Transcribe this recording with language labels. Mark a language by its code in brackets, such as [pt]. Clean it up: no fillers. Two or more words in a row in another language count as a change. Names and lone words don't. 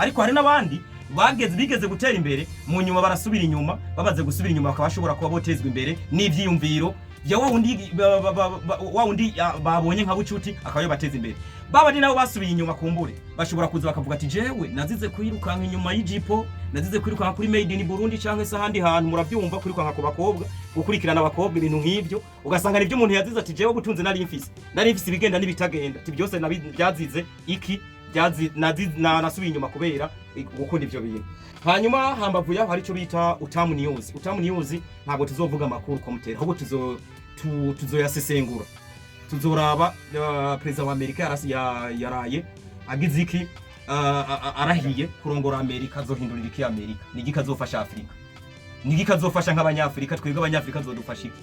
[rn] Ariko hari n'abandi bigeze gutera imbere mu nyuma barasubira inyuma, babaze gusubira inyuma bakaba bashobora kuba botezwa imbere n'ivyiyumviro bya wa wundi babonye nka Bucuti akaba yobateza imbere. Babandi nabo basubiye inyuma kumbure bashobora kuza bakavuga ati jewe nazize kwirukanka inyuma y'ijipo, nazize kwirukanka kuri [en] made in Burundi [rn] cyangwa se ahandi hantu, murabyumva kwirukanka ku bakobwa, gukurikirana abakobwa ibintu nk'ibyo, ugasanga nibyo umuntu yazize ati jewe gutunze nari mfise ibigenda n'ibitagenda, ati byose byazize iki nasubiye inyuma kubera gukunda ivyo bintu. Hanyuma hambavu yaho hari cyo bita Utamu News. Utamu News ntabwo tuzovuga amakuru komutera, ahubwo tuzoyasesengura, tuzoraba president wa Amerika yaraye agize iki arahiye kurongora Amerika, azohindurira iki Amerika, nigi kazofasha Afrika, nigi kazofasha nk'abanyafrika, twebwe abanyafrika zodufasha iki.